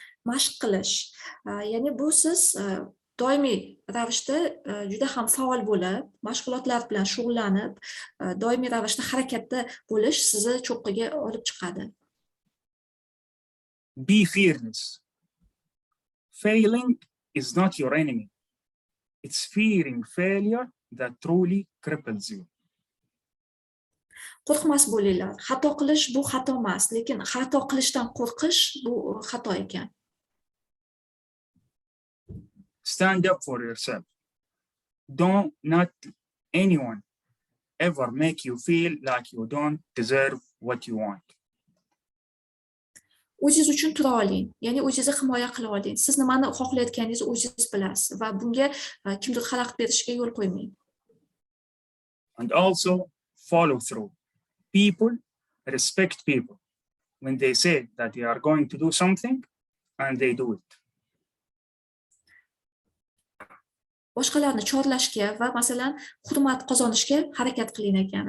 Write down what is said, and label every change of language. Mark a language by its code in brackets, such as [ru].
[uz] Mashq qilish, ya'ni bu siz doimiy ravishda juda ham faol bo'lib, mashg'ulotlar bilan shug'ullanib, doimiy ravishda harakatda bo'lish sizni cho'qqiga olib chiqadi. [en] Be fearless. Failing is not your enemy. It's fearing failure that truly cripples you. [uz] Qo'rqmas bo'linglar. Xato qilish bu xato emas, lekin xato qilishdan qo'rqish bu xato ekan. [en] Stand up for yourself. Don't not anyone ever make you feel like you don't deserve what you want. [uz] O'zingiz uchun tura oling, ya'ni o'zingizni himoya qila oling. Siz nimani xohlayotganingizni o'zingiz bilasiz va bunga kimdir xalaqit berishiga yo'l qo'ymang. [en] And also follow through. People respect people when they say that they are going to do something and they do it. [uz] Boshqalarni chorlashga va masalan hurmat qozonishga harakat qiling ekan.